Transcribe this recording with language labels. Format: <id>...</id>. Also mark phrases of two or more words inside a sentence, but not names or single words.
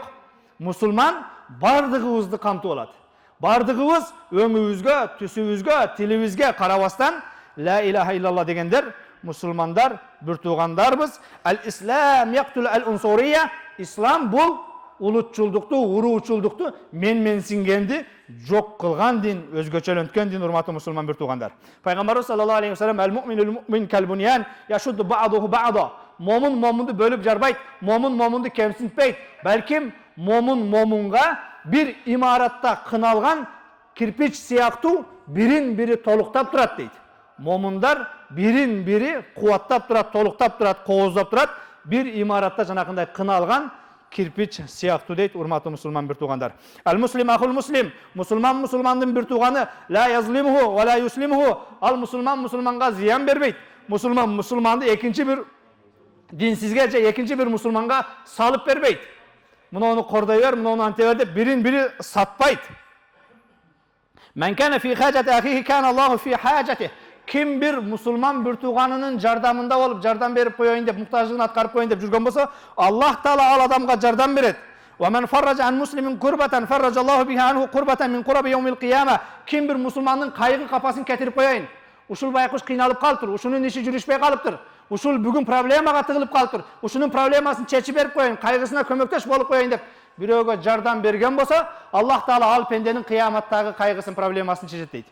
<ky>Мусулман бардыгыбызды камты олоду. Бардыгыбыз өңүбүзгө, түсүбүзгө, тилибизге карабастан</ky> <ar>لا إله إلا الله</ar> <ky>дегендер мусулмандар бир тугандарбыз.</ky> <ar>الإسلام يقتل العنصرية.</ar> <ky>İslam bul ulutçulduktu, uruuçulduktu menmensingendi жоқ қылған дин, өзгөчөлөнткен дин, урматтуу мусулман бир туугандар.</ky> <ar>Пайгамбарыбыз صلى الله عليه وسلم المؤمن للمؤمن كالبنيان يشد بعضه بعضا.</ar> <ky>Момун момунду бөлүп жарбайт, момун момунду кемсинтпейт. Балким момун момунга бир имаратта кыналган кирпич сыяктуу бирин-бири толуктап турат дейт. Момундар бирин-бири кубаттап турат, толуктап турат, кооздоп турат. Бир имаратта жанакындай кыналган кирпич сыяктуу дейт, урматтуу мусулман бир туугандар.</ky> <ar>المسلم أخو المسلم,</ar> <ky>мусулман мусулмандын бир тууганы,</ky> <ar>لا يظلمه ولا يسلمه.</ar> <ky>Ал мусулман мусулманга зыян бербейт. Мусулман мусулманды экинчи бир динсизге же экинчи бир мусулманга салып бербейт. Муну кордой бер, муну анте бер деп бирин-бири сатпайт.</ky> <ar>من كان في حاجة أخيه كان الله في حاجته.</ar> <ky>Ким бир мусулман бир тууганынын жардамында болуп, жардам берип коеюн деп, муктаждыгын аткарып коеюн деп жүргөн болсо, Аллах Таала ал адамга жардам берет.</ky> <ar>ومن فرج عن مسلم كربة فرج الله بها عنه كربة من كرب يوم القيامة.</ar> <ky>Ким бир мусулмандын кайгы капасын кетирип коеюн. Ушул байкуш кыйналып калыптыр, ушунун иши жүрүшпөй калыптыр. Ушул бүгүн проблемага тыгылып калыптыр. Ушунун проблемасын чечип берип коеюн, кайгысына көмөктөш болуп коеюн деп бирөөгө жардам берген болсо, Аллах Таала ал пенденин кыяматтагы кайгысын, проблемасын чечет дейт.</ky>